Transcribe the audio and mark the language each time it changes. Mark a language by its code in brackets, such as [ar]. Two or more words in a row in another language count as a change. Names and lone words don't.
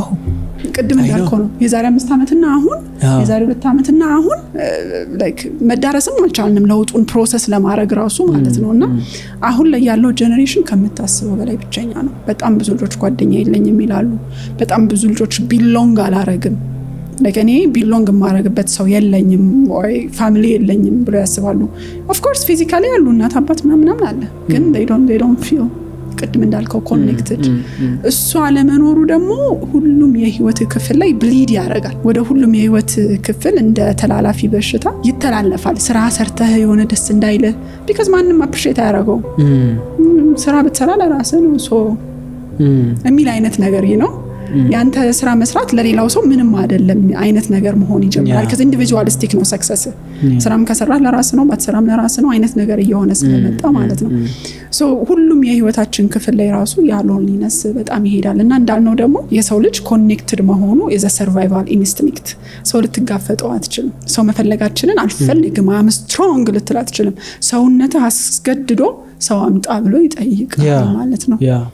[am] ቅድም እንዳልከው ነው የዛሬ 5 አመትና አሁን የዛሬ 2 አመትና አሁን ላይክ መዳረስም አልቻልንም ለውጡን ፕሮሰስ ለማድረግ ራሱ ማለት ነውና አሁን ላይ ያለው ጀነሬሽን ከምታስበው በላይ ብቸኛ ነው በጣም ብዙ ልጆች ጓደኛ የለኝም ይላሉ በጣም ብዙ ልጆች ቢሎንግ አላረግም ለከኔ ቢሎንግ ማረግበት ሰው የለኝም ወይ ፋሚሊ የለኝም ብሎ ያስባሉ [en] of course physically [am] ያሉ እናት አባት ምናምን አለ ግን [en] they don't feel [am] ቅድም እንዳልከው ኮኔክትድ እሱ አለመኖሩ ደግሞ ሁሉም የህይወት ክፍል ላይ ብሊድ ያደርጋል ወደ ሁሉም የህይወት ክፍል እንደ ተላላፊ በሽታ ይተላለፋል ስራ ሰርተህ የሆነ ደስ እንዳይለ because ማንንም አፕሪሺየት ያደርገው ስራ ብትሰራ ለራስህ ነው ሶ የሚል አይነት ነገር ነው ያንተ ስራ መስራት ለሌላው ሰው ምንም አይደለም አይነት ነገር መሆን ይጀምራል ከዚ ኢንዲቪጁዋሊስቲክ ነው ሰክሰስ ስራም ከሰራ ለራስ ነው ባትሰራም ለራስ ነው አይነት ነገር እየሆነ ስለመጣ ማለት ነው ሶ ሁሉም የህይወታችን ክፍል ላይ ራሱ ያ ሎንሊነስ በጣም ይሄዳልና እንዳልነው ደግሞ የሰው ልጅ ኮኔክትድ መሆኑ [en] is a survival instinct [am] ሰው ልትጋፈጠው አትችልም ሰው መፈለጋችንን አልፈልግም [en] am strong [am] ልትል አትችልም ሰውነትህ አስገድዶ ሰው አምጣ ብሎ ይጠይቃል ማለት ነው